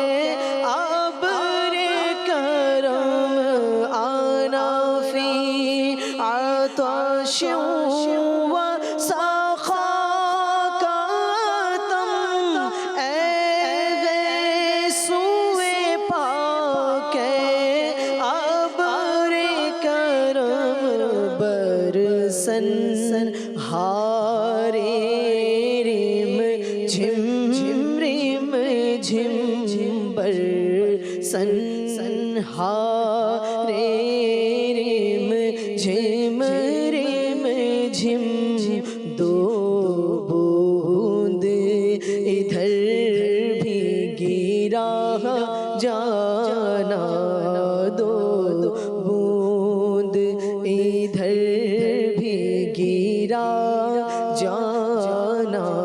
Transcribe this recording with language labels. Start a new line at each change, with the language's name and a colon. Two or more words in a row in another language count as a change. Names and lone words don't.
Urdu: ابر کرم,
Arabic: أنا في عطش وسخاك أتم,
Urdu: اے گیسوئے پاکے ابر کرم، برسن ہارے رم جھم جھم رم جھم جھم، برسن ہارے رم جھم رم جھم دو بوند ادھر بھی گرا جانا دو بوند ادھر بھی گرا جانا